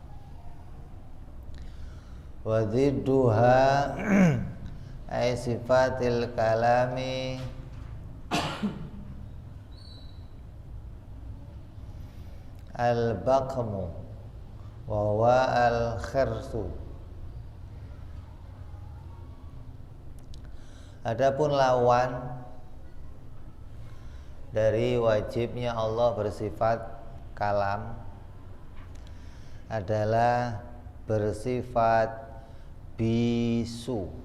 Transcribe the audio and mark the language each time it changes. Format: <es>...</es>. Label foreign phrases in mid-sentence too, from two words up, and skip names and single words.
<ar>Wa dzidduha ay sifatil kalami al-baqmu wa huwa al-khirsu.</ar> <id>Adapun lawan dari wajibnya Allah bersifat kalam adalah bersifat bisu.</id>